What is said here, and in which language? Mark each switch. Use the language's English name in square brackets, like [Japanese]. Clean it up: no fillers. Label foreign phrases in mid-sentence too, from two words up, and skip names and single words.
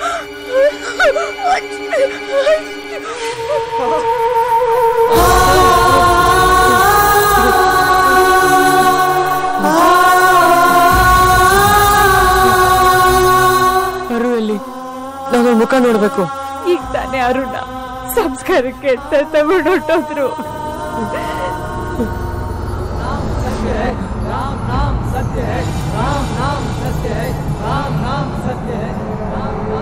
[Kannada] ಅರುಣಲ್ಲಿ ನಾನು ಮುಖ ನೋಡ್ಬೇಕು. ಈಗ ತಾನೇ ಅರುಣ ಸಂಸ್ಕಾರಕ್ಕೆ ಅಂತ ತಗೊಂಡೋದ್ರು. [Hindi] राम नाम सत्य है, राम नाम सत्य है, राम नाम सत्य है, राम